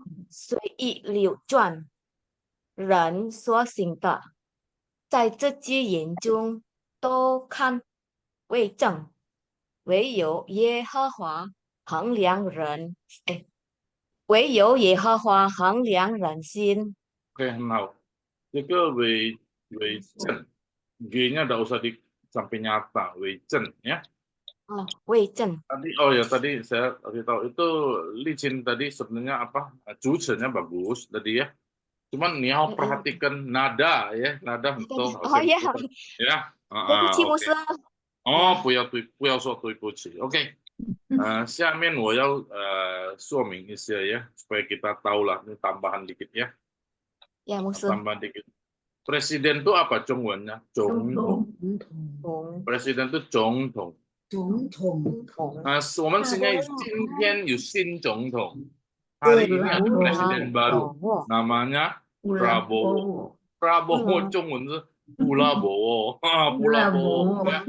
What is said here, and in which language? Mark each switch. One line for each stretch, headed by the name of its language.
Chinese: 随意流转，人所行的，在自己眼中都看为正，唯有耶和华衡量人，唯有耶和华衡量人心。
Indonesian: Oke, nah, itu 为正 G-nya tidak usah sampai nyata, 为正 ya.
Chinese: 为正。
Indonesian: Tadi saya kasih tahu itu licin tadi sebenarnya apa? Cucenya bagus tadi ya. Cuman
Chinese: 你要
Indonesian: perhatikan nada ya, nada
Chinese: 很重要。哦呀，呀，对不起， OK。牧师。哦，不要说对不起，OK。下面我要说明一下
Indonesian: ya, supaya kita tahu lah, ini tambahan dikit ya. Ya,牧师。 Tambahan dikit. Presiden itu apa Zhongwennya?
Chinese: 总统。
Indonesian: Presiden itu 总统。
Chinese: 总统。我们现在今天有新总统，
Indonesian: hari ini ada presiden baru, namanya Prabowo.
Chinese: Prabowo 中文是布拉伯沃，布拉伯沃。